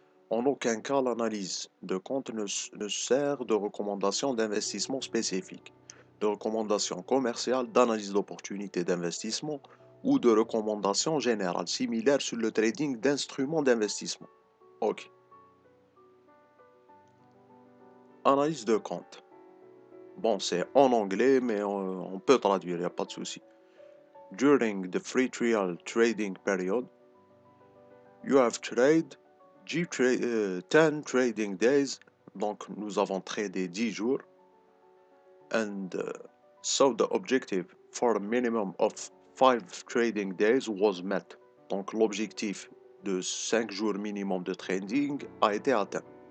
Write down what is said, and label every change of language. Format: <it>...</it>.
<fr>En aucun cas, l'analyse de compte ne sert de recommandation d'investissement spécifique, de recommandation commerciale, d'analyse d'opportunité d'investissement ou de recommandation générale similaire sur le trading d'instruments d'investissement. Ok. Analyse de compte. Bon, c'est en anglais, mais on peut traduire, il n'y a pas de souci.</fr> <en>during the free trial trading period, you have trade 10 trading days,</en> <fr>donc nous avons tradé 10 jours,</fr> <en>and so the objective for a minimum of 5 trading days was met.</en> <fr>Donc l'objectif de 5 jours minimum de trading a été atteint.</fr>